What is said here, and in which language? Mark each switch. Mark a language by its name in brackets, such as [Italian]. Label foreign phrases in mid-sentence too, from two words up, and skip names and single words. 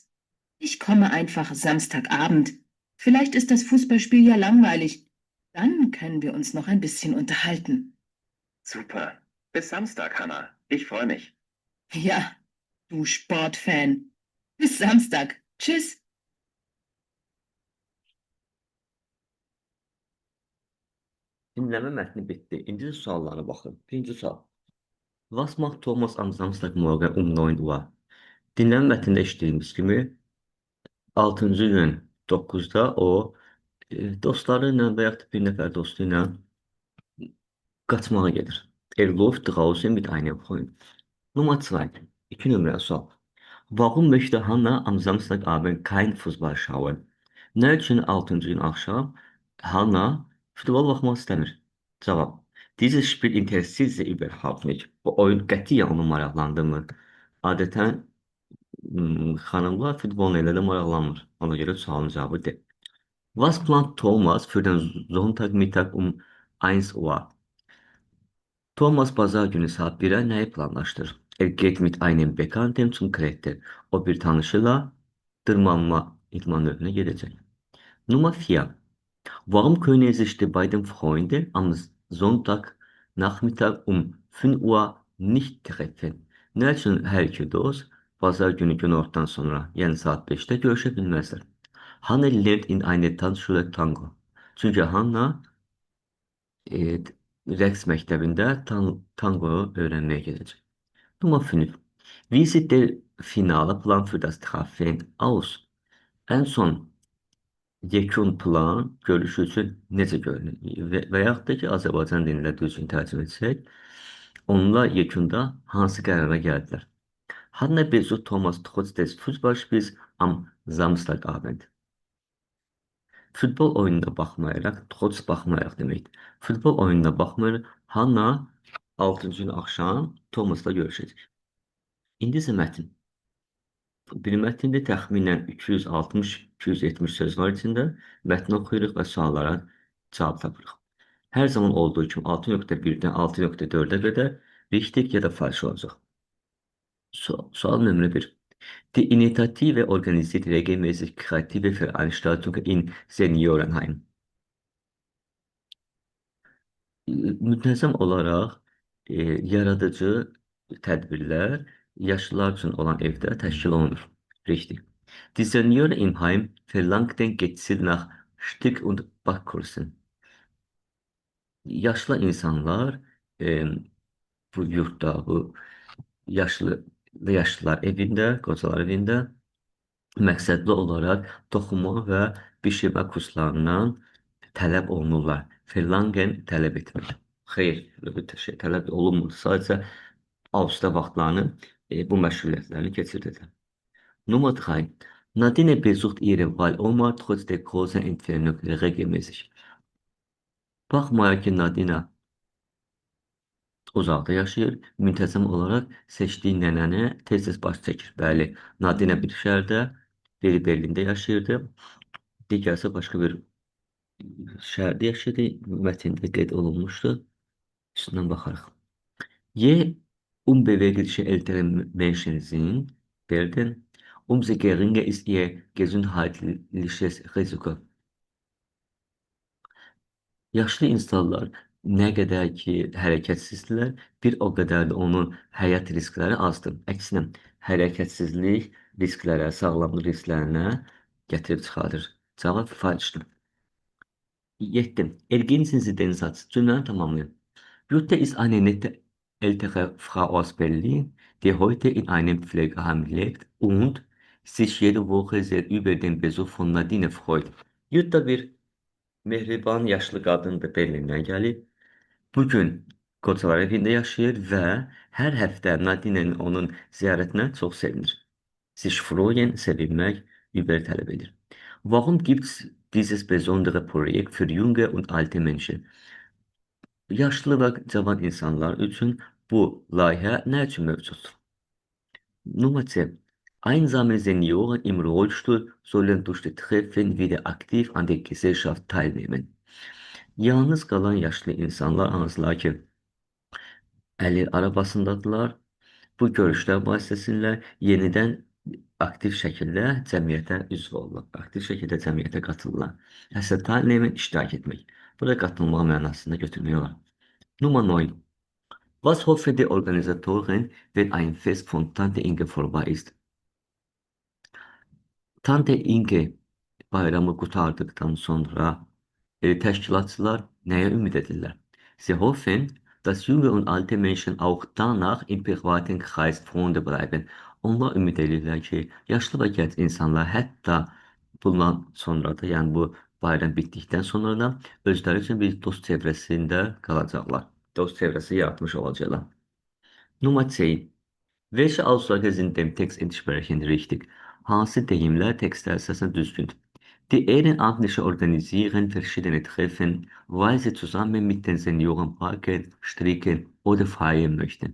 [German] Ich komme einfach Samstagabend. Vielleicht ist das Fußballspiel ja langweilig. Dann können wir uns noch ein bisschen unterhalten. Super. Bis Samstag, Hanna. Ich freue mich. Ja, du Sportfan. Bis Samstag. Tschüss. [Azerbaijani] Dinləmə mətni bitdi. İndi suallara baxın. Birinci sual. [German] Was macht Thomas am Samstagmorgen um 9 Uhr? [Azerbaijani] Dinləmə mətnində eşitdiyimiz kimi 6-cı gün 9-da o dostları ilə və yaxud da bir nəfər dostu ilə qaçmağa gedir. [German] Er läuft draußen mit einem Freund. Nummer 2. 2 [Azerbaijani] Numara sual. [German] Warum möchte Hanna am Samstagabend kein Fußball schauen? [Azerbaijani] Nə üçün 6-cı gün axşam Hanna futbol baxmaq istəmir? Cavab. [German] Dieses Spiel interessiert sie überhaupt nicht. [Azerbaijani] Bu oyun qətiyyən onu maraqlandırmır. Adətən xanımlar futbolla elə də maraqlanmır. Ona görə sualın cavabı D. [German] Was plant Thomas für den Sonntagmittag um 1 Uhr? [Turkish] Thomas pazar günü saat 1'e neyi planlaştırır? [German] Er geht mit einem Bekannten zum Kletter. [Turkish] O bir tanışıyla tırmanma idmanlarına gidecek. [German] Nummer 4. Warum können sich die beiden Freunde am Sonntagnachmittag um 5 Uhr nicht treffen? [Azerbaijani] Nə üçün hər iki dost pazar günü günortadan sonra, yəni saat 5'te görüşə bilməzlər? [German] Hanna lernt in eine Tanzschule Tango. [Azerbaijani] Çünki Hanna e, rəqs məktəbində tango öyrənməyə gedəcək. [German] Nummer 5. Wie sieht der finale Plan für das Treffen aus? [Azerbaijani] En son yekun plan görüş üçün necə görünür? Və yaxud da ki, Azərbaycan dilində düzgün tərcümə etsək, onlar yekunda hansı qərara gəldilər? [German] Hanna besucht Thomas trotz des Fußballspiels am Samstagabend. [Azerbaijani] Futbol oyununa baxmayaraq, trots baxmayaraq deməkdir. Futbol oyununa baxmayaraq, Hanna 6-cı gün axşam Thomasla görüşəcək. İndi isə mətn. Bir mətndə təxminən 260-270 söz var içində. Mətni oxuyuruq və suallara cavab tapırıq. Hər zaman olduğu kimi 6.1-dən 6.4-ə qədər richtig ya da falsch olacaq. Sual nömrə 1. [German] Die Initiative organisiert regelmäßig kreative Veranstaltungen in Seniorenheim. [Azerbaijani] Müntəzəm olaraq yaradıcı tədbirlər yaşlılar üçün olan evdə təşkil olunur. [German] Richtig. Die Senioren im Heim verlangten gezielt nach Stück- und Backkursen. [Azerbaijani] Yaşlı insanlar e, bu yurtta, bu yaşlılar evində, qocalar evində məqsədli olaraq toxunma və bişirmə kurslarından tələb olunurlar. Verlangen tələb etmək. Xeyr, belə bir şey tələb olunmur. Sadəcə avqustda vaxtlarını bu məşğuliyyətləri keçirdilər. [German] Nummer 3. Nadine besucht ihre Wahloma trotz der großen Entfernung regelmäßig. [Azerbaijani] Baxmayaraq ki, Nadine uzaqda yaşayır, müntəzəm olaraq seçdiyi nənəni tez-tez baş çəkir. Bəli, Nadine bir şəhərdə, biri Berlində yaşayırdı, digərsə başqa bir şəhərdə yaşayırdı. Mətndə qeyd olunmuşdu. Üstündən baxarıq. [German] Je unbewegliche ältere Menschen sind, werden, umso geringer ist ihr gesundheitliches Risiko. [Azerbaijani] Yaşlı insanlar nə qədər ki hərəkətsizdirlər, bir o qədər də onun həyat riskləri azdır. Əksinə, hərəkətsizlik risklərə, sağlamlıq risklərinə gətirib çıxardır. Cavab falşdır. 7. [German] Ergänzen Sie den Satz. [Azerbaijani] Cümləni tamamlayın. [German] Jutta ist eine nette ältere Frau aus Berlin, die heute in einem Pflegeheim lebt und sich jede Woche sehr über den Besuch von Nadine freut. [Azerbaijani] Jutta bir mehriban yaşlı qadındır, Berlindən gəlib. Bugün Qocalar evində yaşayır və hər həftə Nadine'nin onun ziyarətinə çox sevinir. [German] Sich freuen, [Azerbaijani] sevinmək, über tələb edir. [German] Warum gibt's dieses besondere Projekt für junge und alte Menschen? [Azerbaijani] Yaşlı və cavan insanlar üçün bu layihə nə üçün mövcuddur? [German] Nummer 10. Einsame Senioren im Rollstuhl sollen durch die Treffen wieder aktiv an der Gesellschaft teilnehmen. [Azerbaijani] Yalnız qalan yaşlı insanlar, hansılar ki, əli arabasındadırlar, bu görüşlər vasitəsilə yenidən aktiv şəkildə cəmiyyətə üzv olurlar, aktiv şəkildə cəmiyyətə qatılırlar. Hətta təlimə iştirak etmək. Burada qatılmaq mənasında götürmək olar. [German] Nummer 9. Was hoffen die Organisatoren, wenn ein Fest von Tante Inge vorbei ist? [Azerbaijani] Tante Inge bayramı qurtardıqdan sonra təşkilatçılar nəyə ümid edirlər? [German] Sie hoffen, dass junge und alte Menschen auch danach im privaten Kreis Freunde bleiben. [Azerbaijani] Onlar ümid edirlər ki, yaşlı və gənc insanlar hətta bundan sonra da, yəni bu bayram bitdikdən sonra da özləri üçün bir dost çevrəsində qalacaqlar. Dost çevrəsi yaratmış olacaqlar. [German] Nummer 10. Welche Aussage sind dem Text entsprechend richtig? [Azerbaijani] Hansı deyimlər tekstə əsasən düzgündür? [German] Die Ehrenamtlichen organisieren verschiedene Treffen, weil sie zusammen mit den Senioren parken, stricken oder feiern möchten.